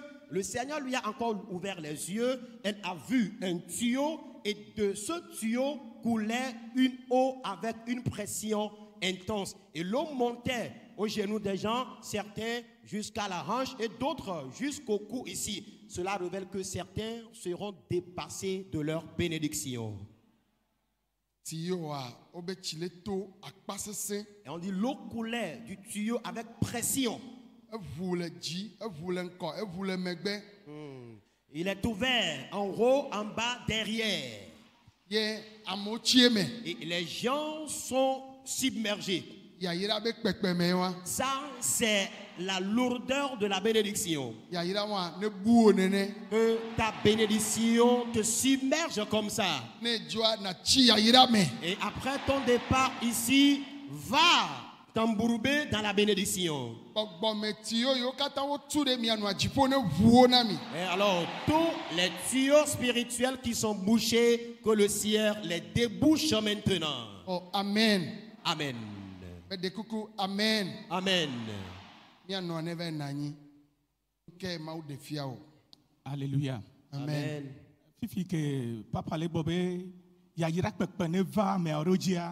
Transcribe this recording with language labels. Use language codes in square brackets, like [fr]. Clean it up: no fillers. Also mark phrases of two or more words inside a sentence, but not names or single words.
[fr] Le Seigneur lui a encore ouvert les yeux. Elle a vu un tuyau et de ce tuyau coulait une eau avec une pression intense. Et l'eau montait aux genoux des gens, certains jusqu'à la hanche et d'autres jusqu'au cou ici. Cela révèle que certains seront dépassés de leur bénédiction. [ee] Tiyoa obe tsile to akpa sese. [fr] Et on dit l'eau coulait du tuyau avec pression. [ee] Eʋu le dzi, eʋu le ŋkɔ, eʋu le megbe. [fr] Il est ouvert en haut, en bas, derrière. [ee] Ye amewo tsie me. [fr] Et les gens sont submergés. [ee] Yayira be kpekpeme wa. [fr] Ça, c'est la lourdeur de la bénédiction. [ee] Yayira wa ne buwo nene. [fr] Que ta bénédiction te submerge comme ça. [ee] Ne dzɔa na tsi yayira me. [fr] Et après ton départ ici, va t'embourber dans la bénédiction. [ee] Gbɔgbɔme tiyo yiwo katã wotu ɖe mia nua dziƒo ne ʋuwo na mi. [fr] Et alors, tous les tuyaux spirituels qui sont bouchés, que le ciel les débouche maintenant. Oh, amen. Amen. [ee] Mede kuku amen. [fr] Amen. [ee] Mia nɔ ne va na anyi. Ke Mawu ɖe fia o. [fr] Alléluia. Amen. [ee] Fifi que papa le bobe yayira kpekpe ne va me orojia.